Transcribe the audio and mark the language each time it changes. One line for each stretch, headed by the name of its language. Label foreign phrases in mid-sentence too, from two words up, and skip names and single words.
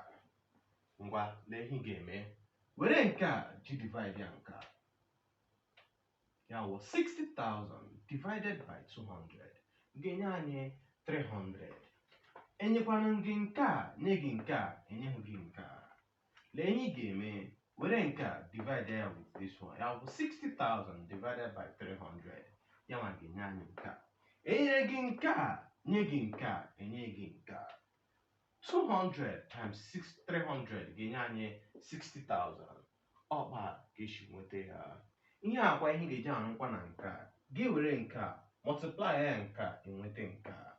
Igbo: Ngwa lee ihe ị ga-eme. Were nke a ji divide ya nke a. Ya wụ 60,000
English: divided by
Igbo: 200 ga-enye anyị 300. Enyekwana gị nke a, nye gị nke a, enyeghị gị nke a. Lee ihe ị ga-eme. Were nke a divide ya
English: with this one.
Igbo: Ya bụ 60,000
English: divided by
Igbo: 300. Ya nwa ga-enye anyị nke a. Enyere gị nke a, nye gị nke a, enye gị nke a. 200 times 300 ga-enye anyị 60,000. Ọkpa ga-esi nweta ya. Ihe akwa ihe ga-eji arụkwa na nke a. Gị were nke a multiply ya nke a, enweta nke a.